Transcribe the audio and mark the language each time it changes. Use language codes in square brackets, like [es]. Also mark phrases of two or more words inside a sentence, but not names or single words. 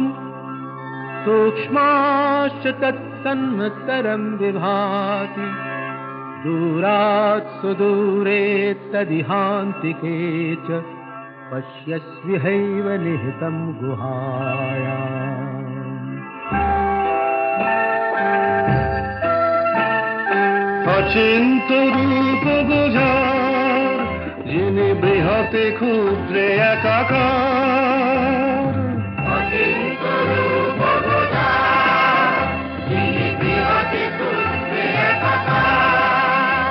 [sa] सूक्ष्माश्च तत्सन्मतरं विभाति दूरात् सुदूरे तदिहान्तिके च पश्यस्विहैव निहितं गुहायाम्। [bn] অচিন্ত রূপ বোঝার, যিনি বৃহতে ক্ষুদ্রে একাকার, অচিন্ত রূপ বোঝার, যিনি বৃহতে ক্ষুদ্রে একাকার।